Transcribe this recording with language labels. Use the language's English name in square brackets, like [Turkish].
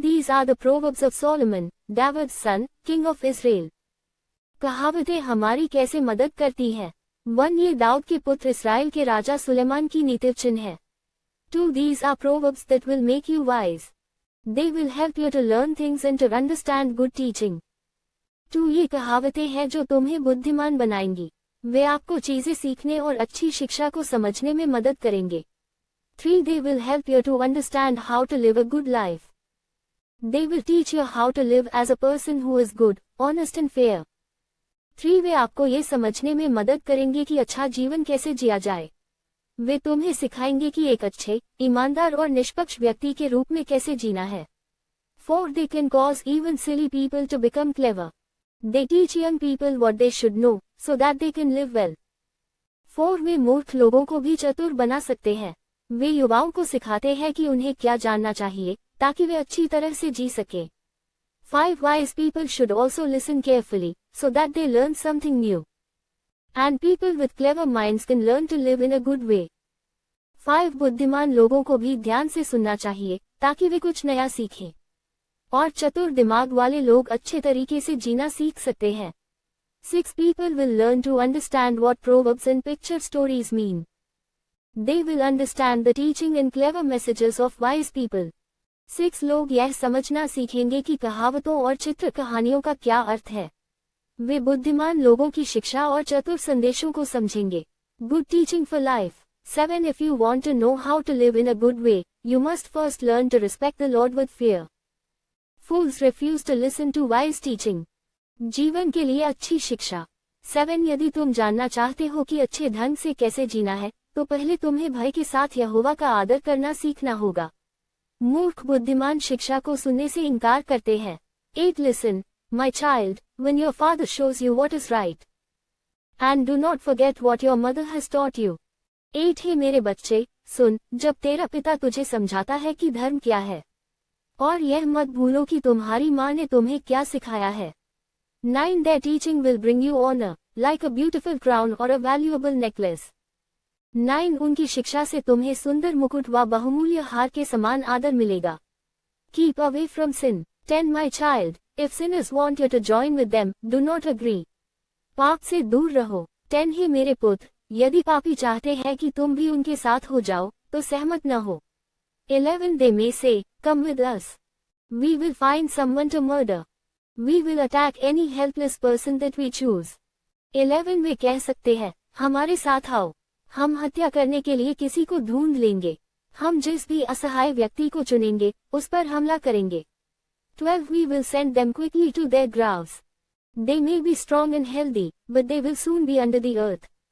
[English] These are the Proverbs of Solomon, David's son, king of Israel. [Hindi] कहावतें हमारी कैसे मदद करती हैं। 1. ये दाऊद के पुत्र इस्राएल के राजा सुलेमान की नीतिवचन है। [English] 2. These are Proverbs that will make you wise. They will help you to learn things and to understand good teaching. [Hindi] 2. ये कहावतें हैं जो तुम्हें बुद्धिमान बनाएंगी। वे आपको चीजें सीखने और अच्छी शिक्षा को समझने में मदद करेंगे। [English] 3. They will help you to understand how to live a good life. They will teach you how to live as a person who is good, honest and fair. [Hindi] 3. वे आपको ये समझने में मदद करेंगे कि अच्छा जीवन कैसे जिया जाए। वे तुम्हें सिखाएंगे कि एक अच्छे, ईमानदार और निष्पक्ष व्यक्ति के रूप में कैसे जीना है। [English] 4. They can cause even silly people to become clever. They teach young people what they should know, so that they can live well. [Hindi] 4. वे मूर्ख लोगों को भी चतुर बना सकते हैं। वे युवाओं को सिखाते हैं कि उन्हें क्या जानना चाहिए, ताकि वे अच्छी तरह से जी सकें। [English] 5. Wise people should also listen carefully, so that they learn something new. And people with clever minds can learn to live in a good way. [Hindi] 5. बुद्धिमान लोगों को भी ध्यान से सुनना चाहिए, ताकि वे कुछ नया सीखें। और चतुर दिमाग वाले लोग अच्छे तरीके से जीना सीख सकते हैं। [English] 6. People will learn to understand what proverbs and picture stories mean. They will understand the teaching and clever messages of wise people. [Hindi] 6. लोग यह समझना सीखेंगे कि कहावतों और चित्र कहानियों का क्या अर्थ है। वे बुद्धिमान लोगों की शिक्षा और चतुर संदेशों को समझेंगे। [English] Good teaching for life. 7. If you want to know how to live in a good way, you must first learn to respect the Lord with fear. Fools refuse to listen to wise teaching. [Hindi] जीवन के लिए अच्छी शिक्षा। 7. यदि तुम जानना चाहते हो कि अच्छे ढंग से कैसे जीना है, तो पहले तुम्हें भय के साथ यहोवा का आदर करना सीखना होगा। मूर्ख बुद्धिमान शिक्षा को सुनने से इनकार करते हैं। [English] 8. Listen, my child, when your father shows you what is right. And do not forget what your mother has taught you. [Hindi] 8. हे मेरे बच्चे, सुन, जब तेरा पिता तुझे समझाता है कि धर्म क्या है। और यह मत भूलो कि तुम्हारी माँ ने तुम्हें क्या सिखाया है। [English] 9. Their teaching will bring you honor, like a beautiful crown or a valuable necklace. [Hindi] 9. उनकी शिक्षा से तुम्हें सुंदर मुकुट व बहुमूल्य हार के समान आदर मिलेगा। [English] Keep away from sin. 10. My child, if sinners want you to join with them, do not agree. [Hindi] पाप से दूर रहो। 10. हे मेरे पुत्र, यदि पापी चाहते हैं कि तुम भी उनके साथ हो जाओ, तो सहमत न हो। [English] 11. They may say, come with us. We will find someone to murder. We will attack any helpless person that we choose. [Hindi] 11. वे कह सकते हैं, हमारे साथ आओ। हम हत्या करने के लिए किसी को ढूंढ लेंगे। हम जिस भी असहाय व्यक्ति को चुनेंगे, उस पर हमला करेंगे। [English] 12. We will send them quickly to their graves. They may be strong and healthy, but they will soon be under the earth.